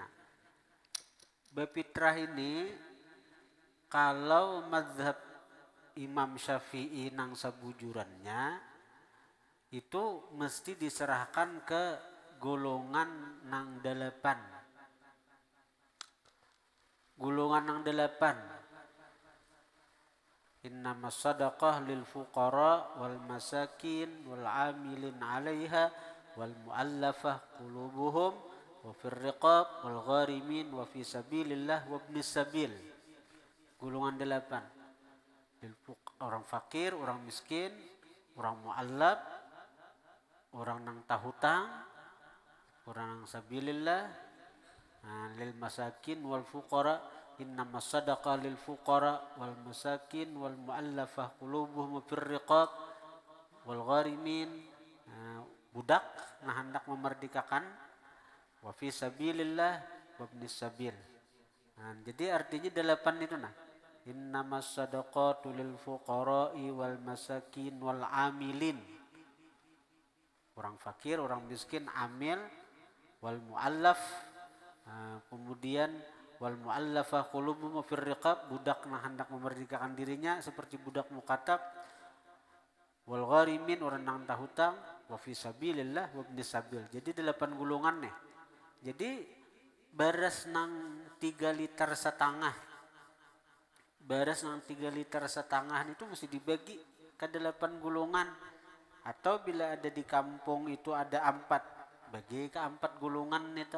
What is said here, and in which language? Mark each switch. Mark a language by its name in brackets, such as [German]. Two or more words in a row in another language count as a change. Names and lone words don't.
[Banjar] Berfitrah ini kalau mazhab Imam Syafi'i nang sebujurannya itu mesti diserahkan ke golongan nang delapan. Golongan nang delapan. [Arabic] إنما الصدقة للفقراء والمساكين والعاملين عليها والمؤلفة قلوبهم وفي الرقاب والغارمين وفي سبيل الله وابن السبيل. [Banjar] Golongan delapan. Orang fakir, orang miskin, orang mu'allaf, orang nang tahutang, orang nang sabilillah, [Arabic] للمساكين والفقراء. إنما الصدقة للفقراء والمساكين والمؤلفة قلوبهم وفي الرقاب والغارمين, [Banjar] budak nah hendak memerdekakan, [Arabic] وفي سبيل الله وابن السبيل. [Banjar] Jadi artinya delapan itu nah. [Arabic] إنما الصدقات للفقراء والمساكين والعاملين. [Banjar] Orang fakir, orang miskin, amil, [Arabic] والمؤلف, [Banjar] kemudian [Arabic] والمؤلفة قلوبهم في الرقاب, [Banjar] budak nah hendak memerdekakan dirinya seperti budak mukatab, [Arabic] والغارمين, [Banjar] orang nang tahutang, [Arabic] وفي سبيل الله وابن السبيل. [Banjar] Jadi 8 golongan nih. Jadi beras nang 3 liter setengah. Beras nang 3 liter setengah itu mesti dibagi ke 8 golongan. Atau bila ada di kampung itu ada 4, bagi ke 4 golongan itu.